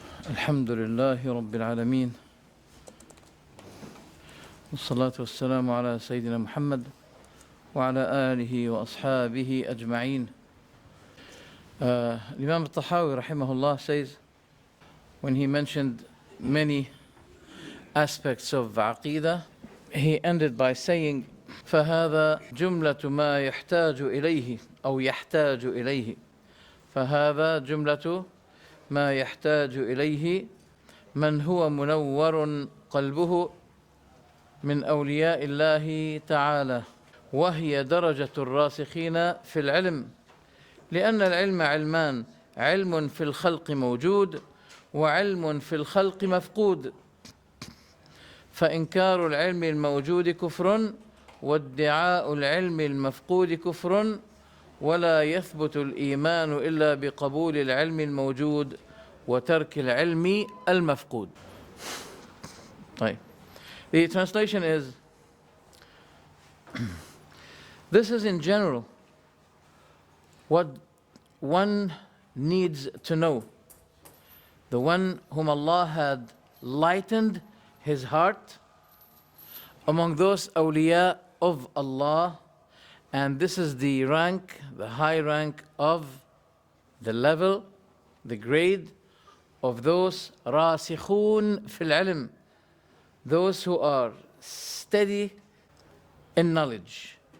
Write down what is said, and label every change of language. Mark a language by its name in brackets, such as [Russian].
[Arabic] الحمد لله رب العالمين، والصلاة والسلام على سيدنا محمد وعلى آله وأصحابه أجمعين. [English] Imam Tahawyah rahimahullah says, when he mentioned many aspects of Aqidah, he ended by saying, [Arabic] فهذا جملة ما يحتاج إليه [English] أو يحتاج إليه. [Arabic] فهذا جملة ما يحتاج إليه من هو منور قلبه من أولياء الله تعالى، وهي درجة الراسخين في العلم، لأن العلم علمان: علم في الخلق موجود وعلم في الخلق مفقود، فإنكار العلم الموجود كفر، وادعاء العلم المفقود كفر، ولا يثبت الإيمان إلا بقبول العلم الموجود وترك العلم المفقود. طيب. [English] The translation is, this is in general what one needs to know. The one whom Allah had lightened his heart among those awliya of Allah, and this is the rank, the high rank of the level, the grade of those [Arabic] rasikhun fil ilm, [English] those who are steady in knowledge.